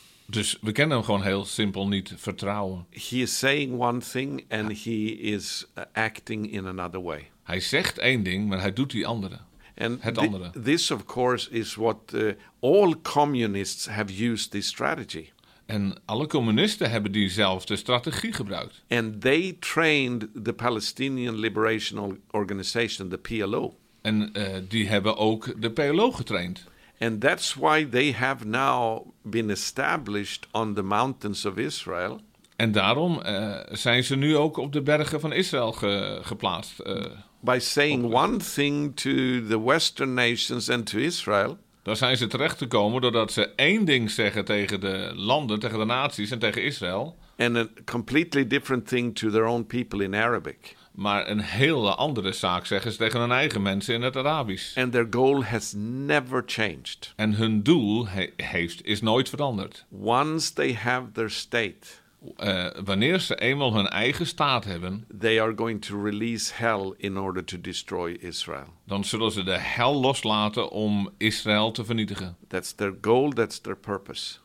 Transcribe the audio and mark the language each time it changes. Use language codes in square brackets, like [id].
[nl] Dus we kennen hem gewoon heel simpel niet vertrouwen. [en] He is saying one thing and he is acting in another way. [nl] Hij zegt één ding, maar hij doet die andere. [en] And [nl] het andere. [en] This of course is what all communists have used this strategy. [nl] En alle communisten hebben diezelfde strategie gebruikt. [en] And they trained the Palestinian Liberation Organization, the PLO. [nl] En die hebben ook de PLO getraind. [en] And that's why they have now been established on the mountains of Israel. [nl] En daarom zijn ze nu ook op de bergen van Israël geplaatst. [en] By saying one thing to the Western nations and to Israel. [nl] Daar zijn ze terecht gekomen doordat ze één ding zeggen tegen de landen, tegen de naties en tegen Israël. [en] And a completely different thing to their own people in Arabic. [nl] Maar een hele andere zaak zeggen ze tegen hun eigen mensen in het Arabisch. [en] And their goal has never changed. [nl] En hun doel is nooit veranderd. [en] Once they have their state. [nl] Wanneer ze eenmaal hun eigen staat hebben. [en] They are going to release hell in order to destroy Israel. [nl] Dan zullen ze de hel loslaten om Israël te vernietigen. [en] That's their goal, that's their purpose.